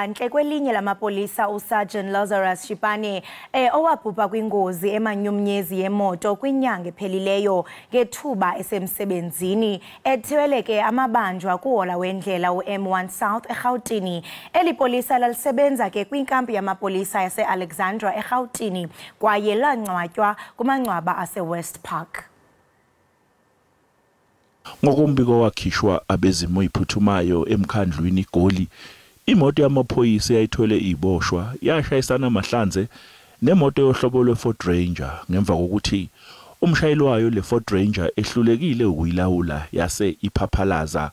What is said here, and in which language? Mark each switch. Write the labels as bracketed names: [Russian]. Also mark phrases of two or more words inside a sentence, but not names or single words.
[Xhosa] nhle kwelinye lamapolisa uSergeant Lazarus Shipane owabhubha kwingozi emanyumnyezi yemoto kwinyanga ephelileyo ngethuba esemsebenzini ethweleke amabanjwa kuhola wendlela uM1 South eGauteng. Elipolisa lalisebenza ke kwinkampi yamapolisa yase-Alexandra eGauteng kwaye lancwatywa kumangcwaba ase-West Park. [Zulu] Ngokumbiko wakhishwa abezimo iphuthumayo emkhandlwini iGoli, imoto yamaphoyisa yayithwele iboshwa yashayisana amahlanze nemoto yohlobo lweFord Ranger ngemva kokuthi umshayeli wayo leFord Ranger ehlulekile ukuyilawula yase iphaphalaza.